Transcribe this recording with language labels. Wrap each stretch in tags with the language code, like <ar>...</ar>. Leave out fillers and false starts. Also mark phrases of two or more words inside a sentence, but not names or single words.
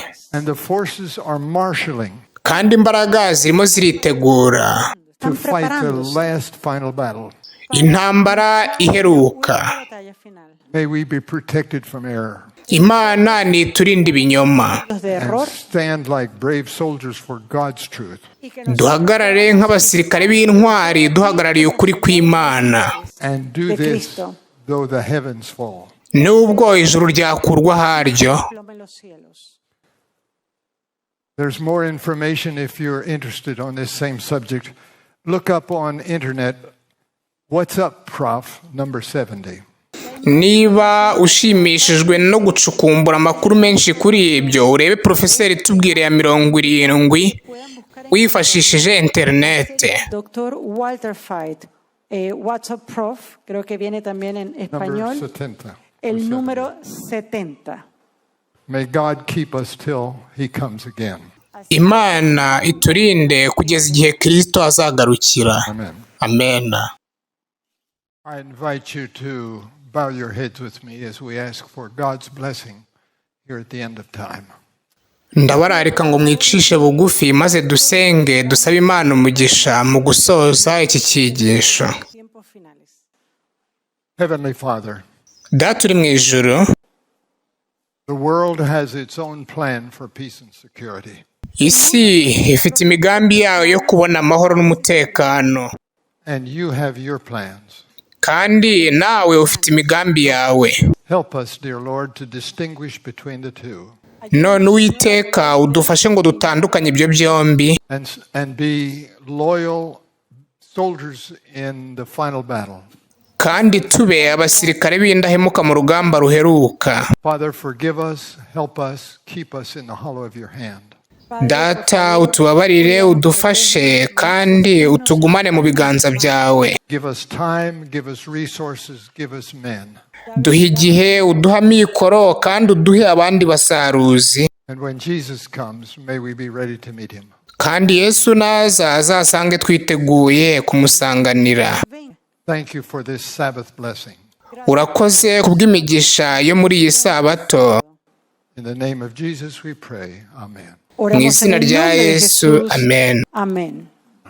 <en>And the forces are marshaling</en> <rw>Kandi imbaraga zirimo ziritegura</rw> <en>to fight the last final battle.</en> <rw>intambara iheruka.</rw> <en>May we be protected from error.</en> <rw>Imana niturinde ibinyoma.</rw> <en>And stand like brave soldiers for God's truth.</en> <rw>Duhagarare nk'abasirikare b'intwari duhagarariye ukuri kw'Imana.</rw> <en>And do this though the heavens fall.</en> <rw>Nubwo ijuru ryakurwa haryo.</rw> <en>There's more information if you're interested on this same subject. Look up on internet, What's Up, Prof, number 70.</en> <rw>Niba ushimishijwe no gucukumbura amakuru menshi kuri ibyo, urebe Profeseri Tubwire ya 70 wifashishije internet.</rw> <en>Dr. Walter Fight, What's Up, Prof,</en> <es>creo que viene también en español. El número 70.</es> <en>May God keep us till he comes again.</en> <rw>Imana iturinde kugeza igihe Kristo azagarukira. Amen. Amen.</rw> <en>I invite you to bow your heads with me as we ask for God's blessing here at the end of time.</en> <rw>Ndabararika ngo mwicishe bugufi maze dusenge dusabe Imana umugisha mu gusoza iki cyigisho.</rw> <en>Heavenly Father,</en> <rw>Data uri mu ijuru,</rw> <en>the world has its own plan for peace and security.</en> <rw>isi ifite imigambi yayo yo kubona amahoro n'umutekano.</rw> <en>And you have your plans.</en> <rw>Kandi nawe ufite imigambi yawe.</rw> <en>Help us, dear Lord, to distinguish between the two.</en> <rw>none Uwiteka udufashe ngo dutandukanye ibyo byombi</rw> <en>and be loyal soldiers in the final battle.</en> <rw>kandi tube abasirikare b'indahemuka mu rugamba ruheruka.</rw> <en>Father, forgive us, help us, keep us in the hollow of your hand.</en> <rw>Data, utubabarire, udufashe kandi utugumane mu biganza byawe.</rw> <en>Give us time, give us resources, give us men.</en> <rw>Duhe igihe, uduha mikoro kandi uduhe abandi basaruzi.</rw> <en>And when Jesus comes, may we be ready to meet him.</en> <rw>Kandi Yesu naza azasange twiteguye kumusanganira.</rw> <en>Thank you for this Sabbath blessing.</en> <rw>Urakoze kubw'imigisha yo muri iyi sabato.</rw> <en>In the name of Jesus we pray. Amen.</en> <rw>Mu izina rya Yesu, amen. Amén.</rw>